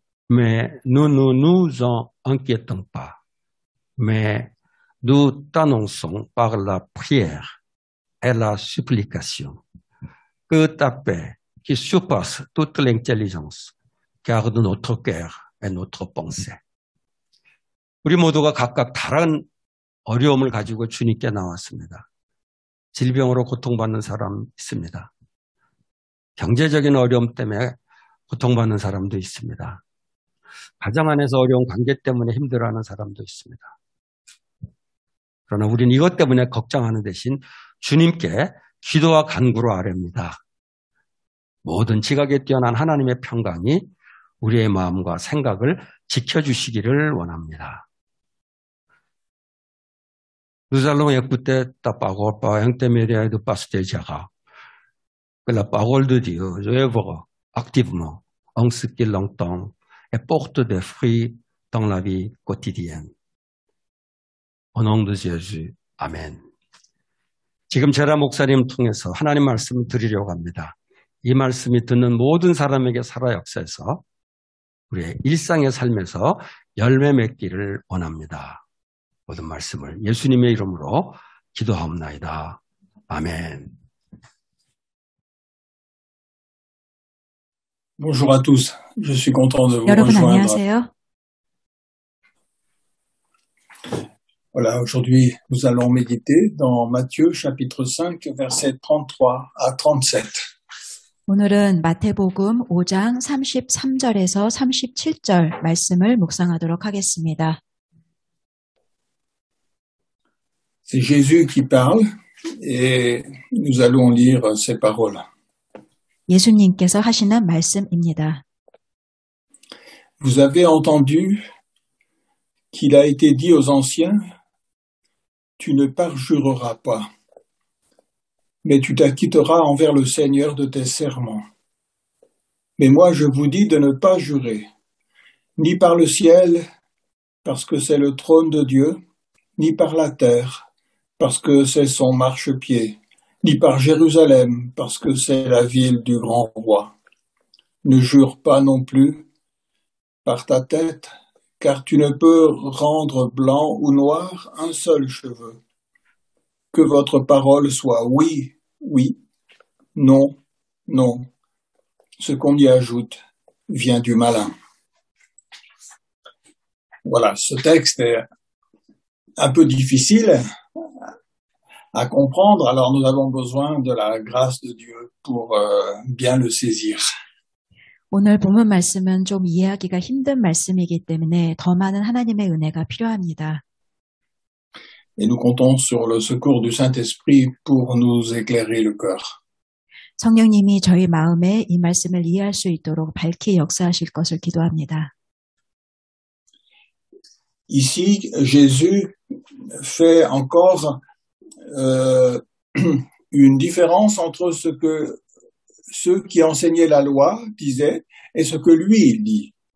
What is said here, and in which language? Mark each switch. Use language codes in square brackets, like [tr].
[fr] Mais nous ne nous en inquiétons pas, mais nous t'annonçons par la prière et la supplication que ta paix, qui surpasse toute l'intelligence, garde notre cœur et notre pensée. [ko] 우리 모두가 각각 다른 어려움을 가지고 주님께 나왔습니다. 질병으로 고통받는 사람 있습니다. 경제적인 어려움 때문에 고통받는 사람도 있습니다. 가정 안에서 어려운 관계 때문에 힘들어하는 사람도 있습니다. 그러나 우리는 이것 때문에 걱정하는 대신 주님께 기도와 간구로 아뢰입니다. 모든 지각에 뛰어난 하나님의 평강이 우리의 마음과 생각을 지켜주시기를 원합니다. [fr] Nous allons écouter ta parole par l'intermédiaire de Pasteur Gérard. Que la parole de Dieu œuvre activement en ce qu'il entend et porte des fruits dans la vie quotidienne. Au nom de Jésus, 아멘. [ko] 지금 제라 목사님 통해서 하나님 말씀을 드리려고 합니다. 이 말씀이 듣는 모든 사람에게 살아 역사해서 우리의 일상의 삶에서 열매 맺기를 원합니다. 모든 말씀을 예수님의 이름으로 기도하옵나이다. 아멘. [fr] Bonjour à tous. Je suis content de vous [ko] 여러분 [fr] rejoindre. [ko] 안녕하세요. [fr] Voilà, aujourd'hui, nous allons méditer dans Matthieu chapitre 5, versets 33 à 37. [ko] 오늘은 마태복음 5장 33절에서 37절 말씀을 묵상하도록 하겠습니다. [fr] C'est Jésus qui parle et nous allons lire ces paroles. [ko] 예수님께서 하시는 말씀입니다. [fr] Vous avez entendu qu'il a été dit aux anciens, tu ne parjureras pas, mais tu t'acquitteras envers le Seigneur de tes serments. Mais moi, je vous dis de ne pas jurer, ni par le ciel, parce que c'est le trône de Dieu, ni par la terre, parce que c'est son marchepied, ni par Jérusalem, parce que c'est la ville du grand roi. Ne jure pas non plus par ta tête, car tu ne peux rendre blanc ou noir un seul cheveu. Que votre parole soit oui, oui, non, non. Ce qu'on y ajoute vient du malin. Voilà, ce texte est un peu difficile à comprendre, alors nous avons besoin de la grâce de Dieu pour bien le saisir. [ko] 오늘 본문 말씀은 좀 이해하기가 힘든 말씀이기 때문에 더 많은 하나님의 은혜가 필요합니다. [fr] Et nous comptons sur le secours du Saint-Esprit pour nous éclairer le cœur. [ko] 성령님이 저희 마음에 이 말씀을 이해할 수 있도록 밝히 역사하실 것을 기도합니다. [fr] Ici, Jésus fait encore une différence entre ce que ceux qui enseignaient la loi disaient et ce que lui il dit.